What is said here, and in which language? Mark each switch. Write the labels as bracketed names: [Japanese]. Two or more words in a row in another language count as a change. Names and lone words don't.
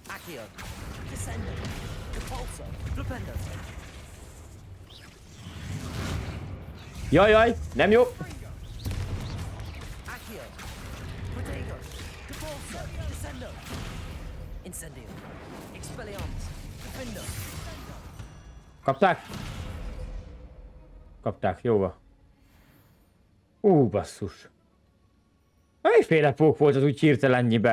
[Hungarian] Accio. Descendo. Repulso. Flipendo. Jaj, nem jó. Accio. Protego. Repulso. Descendo. Incendio. Expelliarmus. Defendo. Kapták? Kapták, jó van. Basszus. Egyféle pók volt az úgy hirtelennyibe.